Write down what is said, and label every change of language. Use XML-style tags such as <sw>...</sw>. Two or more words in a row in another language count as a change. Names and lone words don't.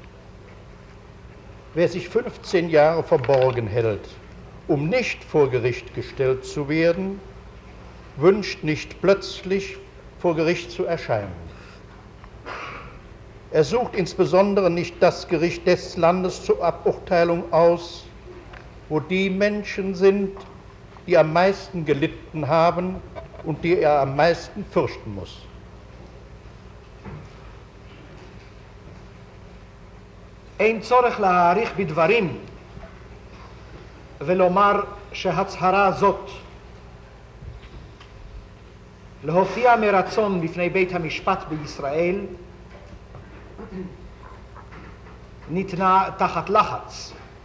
<de>Wer sich 15 Jahre verborgen hält, um nicht vor Gericht gestellt zu werden, wünscht nicht plötzlich vor Gericht zu erscheinen. Er sucht insbesondere nicht das Gericht des Landes zur Aburteilung aus, wo die Menschen sind, die am meisten gelitten haben und die er am meisten fürchten muss.</de> <he>אין צורך להאריך בדברים ולומר שהצהרה זאת להופיע מרצון בפני בית המשפט בישראל ניתנה תחת לחץ.</he>